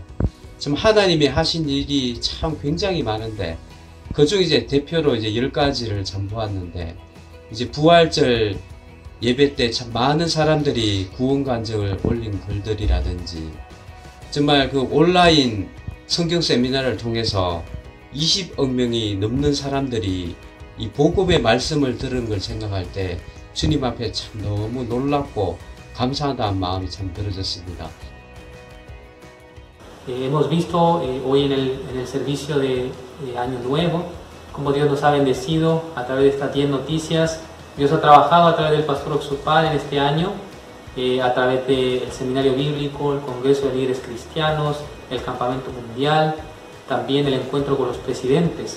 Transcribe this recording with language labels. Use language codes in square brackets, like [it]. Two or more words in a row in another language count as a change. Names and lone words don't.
[ko] 참 하나님이 하신 일이 참 굉장히 많은데 그중 이제 대표로 이제 10가지를 참 보았는데, 이제 부활절 예배 때 참 많은 사람들이 구원 간증을 올린 글들이라든지, 정말 그 온라인 성경 세미나를 통해서 20억 명이 넘는 사람들이 이 복음의 말씀을 들은 걸 생각할 때 주님 앞에 참 너무 놀랍고 감사하다는 마음이 참 들어졌습니다. [es] Hemos visto hoy en el servicio de Año Nuevo cómo Dios nos ha bendecido a través de estas 10 noticias. Dios ha trabajado a través del pastor Oxupal en este año, a través del seminario bíblico, el Congreso de Líderes Cristianos, el Campamento Mundial, también el encuentro con los presidentes.